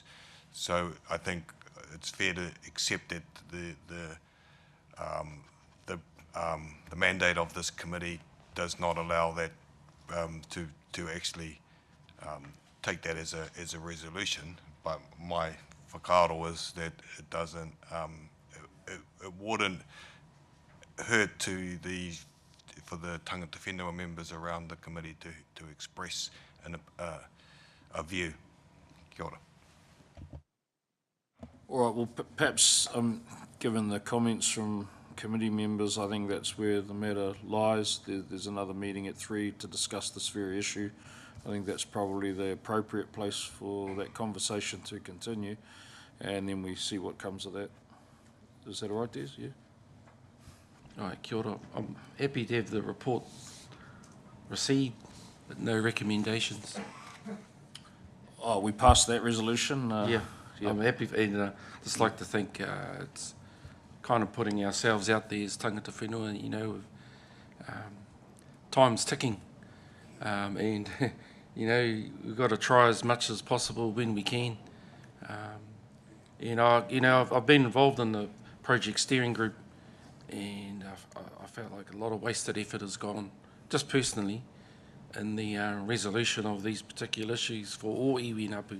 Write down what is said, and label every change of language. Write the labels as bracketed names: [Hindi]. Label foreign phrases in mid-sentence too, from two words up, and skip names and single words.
[English] So I think it's fair to accept that the mandate of this committee does not allow that to actually take that as a resolution. But my whakaaro is that it doesn't, it wouldn't hurt for the [Māori] tangata whenua [English] members around the committee to express a view. [Māori] Kia ora. [English] All right, well, perhaps, given the comments from committee members, I think that's where the matter lies. There's another meeting at 3 to discuss this very issue. I think that's probably the appropriate place for that conversation to continue, and then we see what comes of that. Is that all right, Des? Yeah? All right, [Māori] kia ora. [English] I'm happy to have the report received, but no recommendations. Oh, we passed that resolution? Yeah, I'm happy, and just like to think it's kind of putting ourselves out there as [Māori] tangata whenua, [English] you know, time's ticking, and you know, we've got to try as much as possible when we can. I've been involved in the project steering group, and I felt like a lot of wasted effort has gone, just personally, in the resolution of these particular issues for all iwi and hapu.